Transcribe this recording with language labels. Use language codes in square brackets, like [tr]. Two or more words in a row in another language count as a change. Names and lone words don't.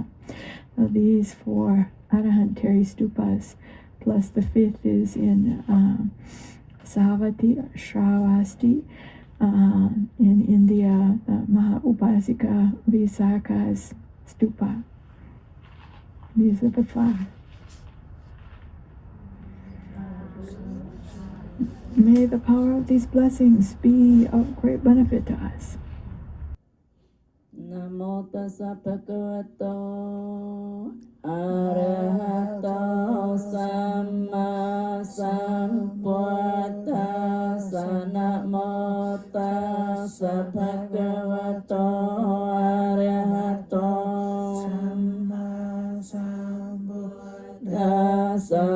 [en] So these 4 Arahant Theri stupas, plus the 5th is in Savati, Shravasti, In India, the Maha-Upasika Visakha's stupa. These are the 5. May the power of these blessings be of great benefit to us. [pi] Namo tassa bhagavato arahato samma sambuddhassa. Namo tassa bhagavato arahato samma sambuddhassa.